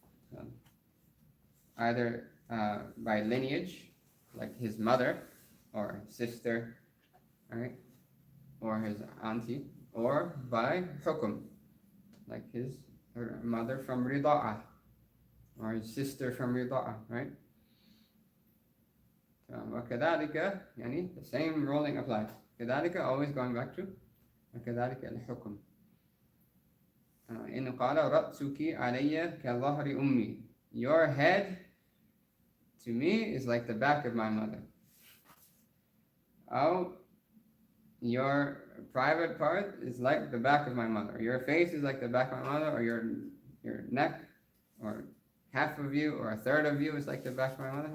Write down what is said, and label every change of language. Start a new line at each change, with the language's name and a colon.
English: So, either by lineage, like his mother or sister, right, or his auntie, or by hukum, like her mother from rida'a, or his sister from rida'a, right?
Arabic: وكذلك يعني
English: the same ruling applies. كذلك always going back to
Arabic: وكذلك الحكم. إن قال رأسك علي كظهر أمي,
English: your head to me is like the back of my mother. Oh, your private part is like the back of my mother. Your face is like the back of my mother, or your neck, or half of you, or a third of you is like the back of my mother.